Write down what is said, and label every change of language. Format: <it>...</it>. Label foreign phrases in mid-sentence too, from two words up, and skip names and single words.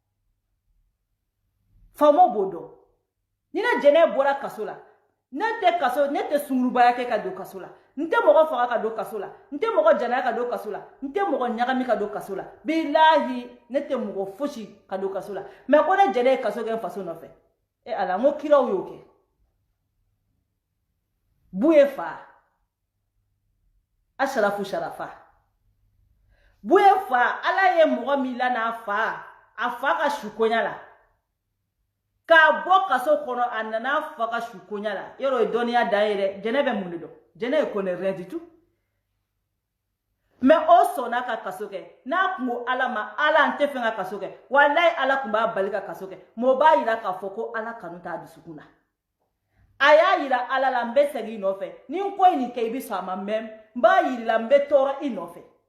<bm>faamaw b'o dɔn ni ne jɛnɛ bɔra kaso la ne tɛ sungurubaya kɛ ka don kaso la n tɛ mɔgɔ faga ka don kaso la n tɛ mɔgɔ janaya ka don kaso la n tɛ mɔgɔ ɲagami ka don kaso la bilahi ne tɛ mɔgɔ fosi ka don kaso la mais ko ne jɛnɛ ye kaso kɛ n faso nɔfɛ ala n ko kiraw y'o kɛ bu ye fa Asharafu Sharafa bu ye fa ala ye mɔgɔ min la n'a fa a fa ka sukonya la k'a bɔ kaso kɔnɔ a nana fa ka sukonya la yɔrɔ ye dɔnniya dan ye dɛ jɛnɛ bɛ mun de dɔn jɛnɛ ye</bm> <fr>connaît rien du tout</fr> <bm>mais o sɔnna ka kaso kɛ n'a kun ko ala ma ala n tɛ fɛn ka kaso kɛ walayi ala kun b'a bali ka kaso kɛ mɔgɔ b'a yira k'a fɔ ko ala kanu t'a dusukun na a y'a yira ala la n bɛ segin i nɔfɛ ni n ko nin kɛ i bɛ sɔn a ma mɛ n b'a yirila n bɛ tɔɔrɔ i nɔfɛ</bm>